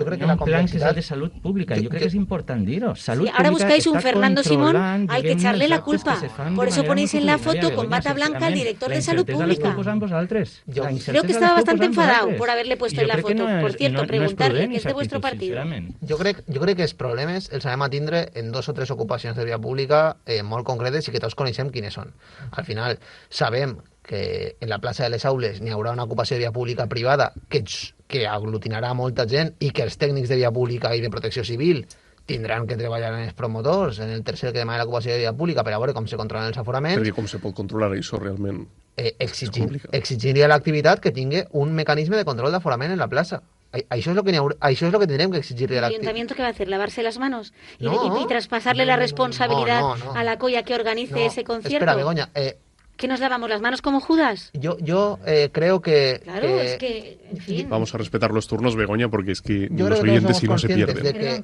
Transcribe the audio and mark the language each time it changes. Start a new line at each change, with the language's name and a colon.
Spanish: Un plan que sea de salud pública, yo creo que es importante
Catalan: dir-ho.
Spanish: Ahora buscáis un Fernando Simón al que echarle la culpa, por eso ponéis en la foto con bata blanca al director de Salud Pública. Creo que estaba bastante enfadado por haberle puesto en la foto. Por cierto, preguntarle, que es de vuestro partido.
Catalan: Jo crec que els problemes els anem a tindre en 2 o 3 ocupacions de via pública molt concretes i que tots coneixem quines són. Al final, sabem que en la plaça de les Aules n'hi haurà una ocupació de via pública privada que aglutinarà molta gent i que els tècnics de via pública i de protecció civil tindran que treballar en els promotors, en el tercer que demana l'ocupació de via pública per a veure com se controlen els aforaments. Perquè com se pot controlar això realment? Exigir a l'activitat que tingui un mecanisme de control d'aforament en la plaça. Això és lo que tindrem que exigir a l'activitat.
Spanish: ¿El ayuntamiento qué va a hacer? ¿Lavarse las manos? ¿Y traspasarle la responsabilidad a la colla que organice ese concierto? Espera, Begoña... ¿Que nos lavamos las manos como Judas? Yo creo que... Claro, es que... En fin. Vamos a respetar los turnos, Begoña, porque es que los oyentes si no se pierden.